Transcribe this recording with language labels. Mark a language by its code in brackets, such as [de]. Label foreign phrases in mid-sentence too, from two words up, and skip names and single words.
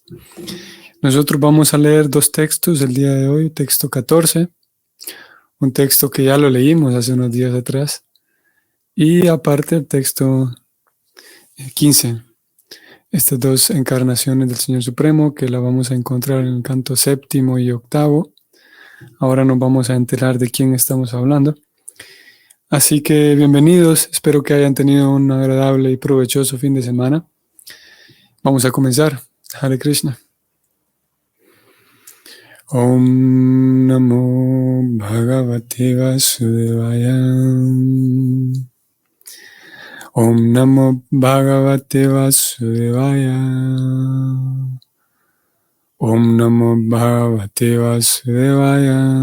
[es] Nosotros vamos a leer dos textos el día de hoy, texto 14, un texto que ya lo leímos hace unos días atrás, y aparte el texto 15, estas dos encarnaciones del Señor Supremo que la vamos a encontrar en el canto séptimo y octavo. Ahora nos vamos a enterar de quién estamos hablando. Así que bienvenidos, espero que hayan tenido un agradable y provechoso fin de semana. Vamos a comenzar. [sa] Hare Krishna. Om Namo Bhagavate Vasudevaya. Om Namo Bhagavate Vasudevaya. Om Namo Bhagavate Vasudevaya.